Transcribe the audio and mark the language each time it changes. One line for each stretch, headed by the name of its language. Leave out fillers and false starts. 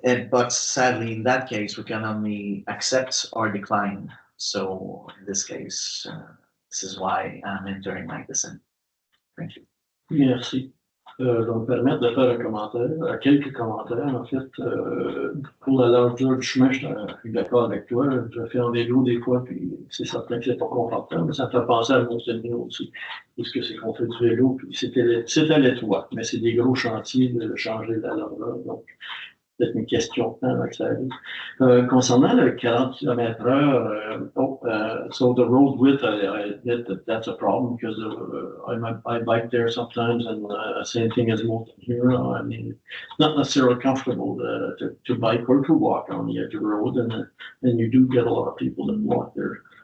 English: But sadly, in that case, we can only accept or decline. So in this case, this is why I'm entering my dissent. Thank you.
French: Merci. Je vais me permettre de faire un commentaire, quelques commentaires, en fait. Pour la largeur du chemin, je suis d'accord avec toi. Je fais en vélo des fois, puis c'est certain que c'est pas confortable, mais ça me fait penser à Montaigne aussi. Puisque c'est qu'on fait du vélo, puis c'était l'étoile, mais c'est des gros chantiers de changer la largeur, donc peut-être une question de temps que ça arrive. Concernant le 40 km/h,
English: so the road width, I admit that that's a problem because I bike there sometimes, and same thing as most here. I mean, it's not necessarily comfortable to bike or to walk on the edge of the road, and you do get a lot of people that walk there.